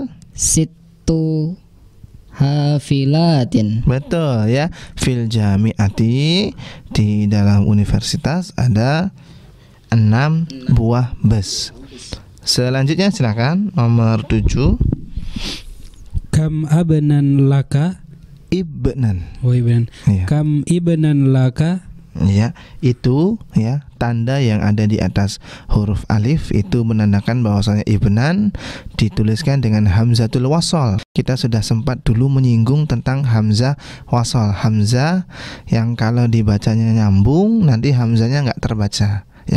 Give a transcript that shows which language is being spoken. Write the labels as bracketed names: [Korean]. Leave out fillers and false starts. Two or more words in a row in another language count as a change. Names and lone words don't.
[Arabic] ست حافلات. [Indonesian] Betul ya. [Arabic] في الجامعة, [Indonesian] di dalam universitas ada 6 buah bus. Selanjutnya silakan nomor 7. [Arabic] كم ابنًا لك. [Indonesian] Ibnan. Oh, ibnan. Iya. [Arabic] كم ابنًا لك. [Indonesian] Ya, itu ya, tanda yang ada di atas huruf alif itu menandakan bahwasanya ibnan dituliskan dengan [Arabic] همزة الوصل. [Indonesian] Kita sudah sempat dulu menyinggung tentang [Arabic] همزة وصل. [Indonesian] Hamzah yang kalau dibacanya nyambung nanti hamzahnya nggak terbaca ya.